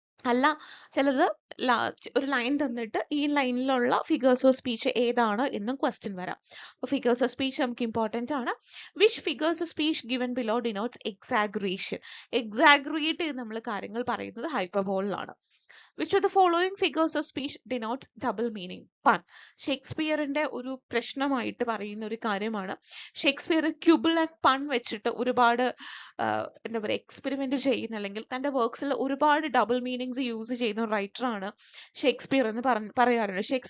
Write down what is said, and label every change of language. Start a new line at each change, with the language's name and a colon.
Malayalam: അല്ല, ചിലത് ഒരു ലൈൻ തന്നിട്ട് ഈ ലൈനിലുള്ള ഫിഗേഴ്സ് ഓഫ് സ്പീച്ച് ഏതാണ് എന്നും ക്വസ്റ്റ്യൻ വരാം. അപ്പോൾ ഫിഗേഴ്സ് ഓഫ് സ്പീച്ച് നമുക്ക് ഇമ്പോർട്ടൻ്റ് ആണ്.
English: Which figures of speech given below denotes exaggeration.
Malayalam: Exaggerate ചെയ്ത് നമ്മൾ കാര്യങ്ങൾ പറയുന്നത് ഹൈപ്പർബോളിലാണ്.
English: Which of the following figures of speech denotes double meaning? Pun.
Malayalam: ഷേക്സ്പിയറിന്റെ ഒരു പ്രശ്നമായിട്ട് പറയുന്ന ഒരു കാര്യമാണ്, ഷേക്സ്പിയർ ക്യൂബിൾ ആൻഡ് പൺ വെച്ചിട്ട് ഒരുപാട് എന്താ പറയുക എക്സ്പെരിമെന്റ് ചെയ്യുന്ന, അല്ലെങ്കിൽ തന്റെ വർക്ക്സിൽ ഒരുപാട് ഡബിൾ മീനിങ്സ് യൂസ് ചെയ്യുന്ന റൈറ്ററാണ് ഷേക്സ്പിയർ എന്ന് പറയാറുണ്ട്.